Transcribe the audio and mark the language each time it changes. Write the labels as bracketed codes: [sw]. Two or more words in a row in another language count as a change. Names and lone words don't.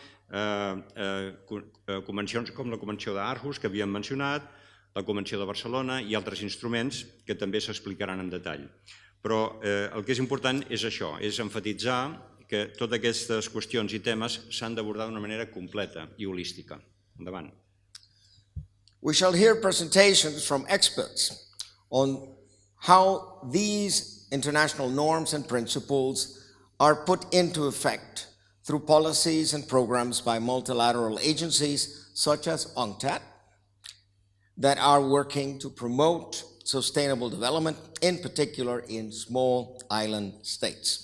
[ca] convencions com la Convenció d'Aarhus, que havíem mencionat, la Convenció de Barcelona i altres instruments que també s'explicaran en detall. Però el que és important és això, és emfatitzar que totes aquestes qüestions i temes s'han d'abordar d'una manera completa i holística. Endavant. [en] We shall hear presentations from experts on how these international norms and principles are put into effect through policies and programs by multilateral agencies such as UNCTAD that are working to promote sustainable development, in particular in small island states.